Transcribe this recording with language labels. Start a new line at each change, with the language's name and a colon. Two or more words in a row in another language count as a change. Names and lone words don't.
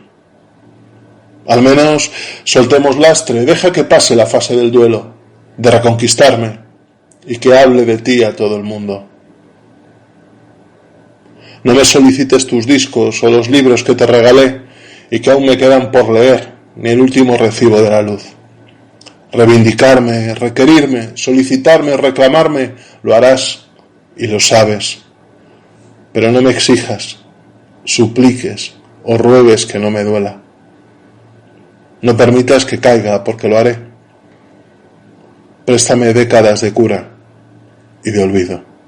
Spanish: Al menos soltemos lastre, deja que pase la fase del duelo, de reconquistarme, y que hable de ti a todo el mundo. No me solicites tus discos o los libros que te regalé y que aún me quedan por leer, ni el último recibo de la luz. Reivindicarme, requerirme, solicitarme, reclamarme, lo harás y lo sabes. Pero no me exijas, supliques o ruegues que no me duela. No permitas que caiga, porque lo haré. Préstame décadas de cura y de olvido.